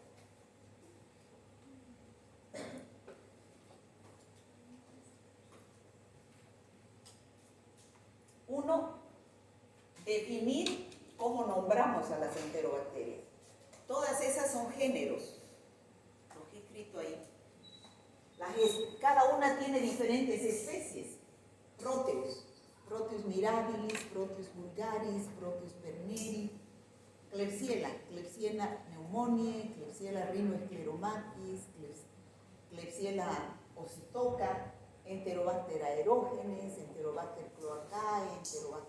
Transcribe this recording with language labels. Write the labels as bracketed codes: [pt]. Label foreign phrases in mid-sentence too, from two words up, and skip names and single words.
[es] Uno, definir cómo nombramos a las enterobacterias. Todas esas son géneros, lo que he escrito ahí. Cada una tiene diferentes especies. Proteus, Proteus mirabilis, Proteus vulgaris, Proteus perneri, Klebsiella, Klebsiella pneumoniae, Klebsiella rhinoescleromatis, Klebsiella ossitoca, Enterobacter aerogenes, Enterobacter cloacae,